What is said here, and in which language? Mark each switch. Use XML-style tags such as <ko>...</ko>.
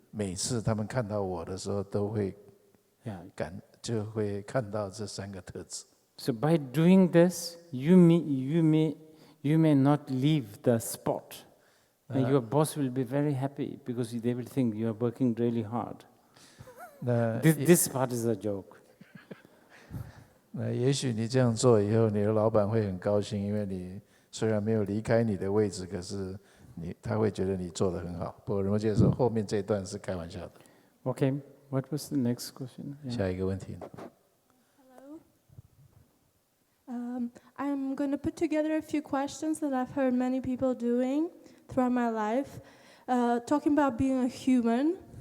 <zh>每次他们看到我的时候，都会 就会看到这3个特质。</zh> <en>So by doing this, you may not leave the spot, and your boss will be very happy because they will think you are working really hard. This part is a joke.</en> <zh>那也许你这样做以后，你的老板会很高兴，因为你虽然没有离开你的位置，可是他会觉得你做得很好。不过仁波切说后面这一段是开玩笑的。</zh> <en>Okay, what was the next question? Yeah.</en> <zh>下一个问题。</zh> <en>I'm going to put together a few questions that I've heard many people doing throughout my life, talking about being a human.</en>